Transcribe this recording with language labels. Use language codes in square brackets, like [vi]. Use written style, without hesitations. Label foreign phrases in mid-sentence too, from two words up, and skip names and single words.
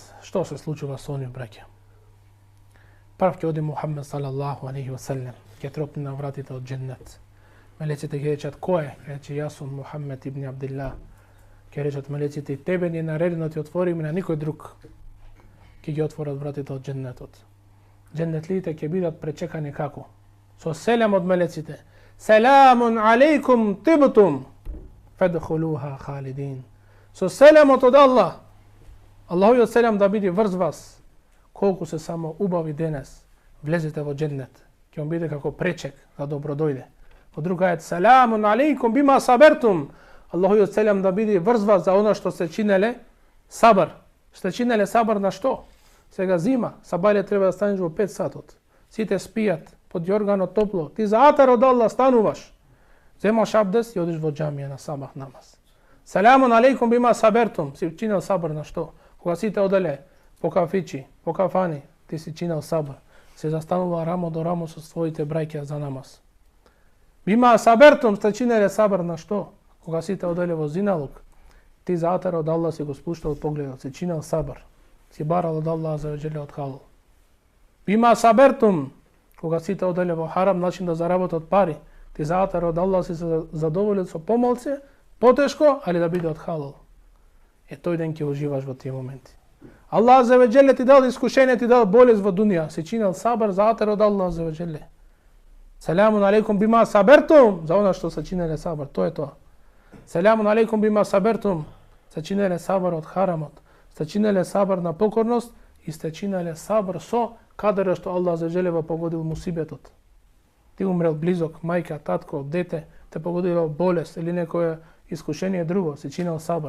[mk] Што се случува со оние браќа? Прв ќе оди Мухаммед [ar] صلى الله عليه وسلم, [mk] ќе тропне на вратите од џеннет. Мелеците ќе речат кој е? Ќе рече јас сум Мухаммед ибн Абдилlah. Ќе речат мелеците тебе ни е наредено ти отвориме на никој друг. Ќе ги отворат вратите од џеннетот. Џеннетлиите ќе бидат пречекани како? Со селем од мелеците. [ar] سلام عليكم طبتم فادخلوها خالدين. [mk] Со селемот од Аллах. Аллаховиот селем да биде врз вас. Колку се само убави денес, влезете во џеннет. Ќе вам биде како пречек за добро дојде. Во друг ајет, [ar] سلام عليكم بما صبرتم. [mk] Аллаховиот селам да биде врз вас за она што се чинеле сабар. Сте чинеле сабар на што? Сега зима, сабајле треба да станеш во 5 сатот. Сите спијат, под јоргано топло. Ти за атар од Аллах стануваш. Земаш абдес и одиш во џамија на сабах намаз. [ar] سلام عليكم بما صبرتم. [mk] Си чинел сабар на што? Кога сите оделе по кафичи, по кафани, ти си чинел сабар. Се застанува рамо до рамо со своите браќа за намаз. [ar] بما صبرتم, [mk] сте чинеле сабар на што? Кога сите оделе во зиналук, ти за атар од Аллах си го спуштал погледот, си чинел сабар. Си барал од Аллах [ar] عز وجل [mk] од халал. [ar] بما صبرتم, [mk] кога сите оделе во харам начин да заработат пари, ти за атар од Аллах си се задоволил со помалце, потешко, али да биде од халал. Тој ден ќе уживаш во тие моменти. Аллах [ar] عز وجل [mk] ти дал искушение, ти дал болест во дуња, си чинел сабар за атар од Аллах [ar] عز وجل. سلام عليكم بما صبرتم, [mk] за она што се чинеле сабар, тоа е тоа. [ar] سلام عليكم بما صبرتم, [mk] се чинеле сабар од харамот, се чинеле сабар на покорност и сте чинеле сабар со кадаре што Аллах [ar] عز وجل [mk] погодил мусибетот. Ти умрел близок, мајка, татко, дете, те погодило болест или некое искушение друго, си чинел сабар.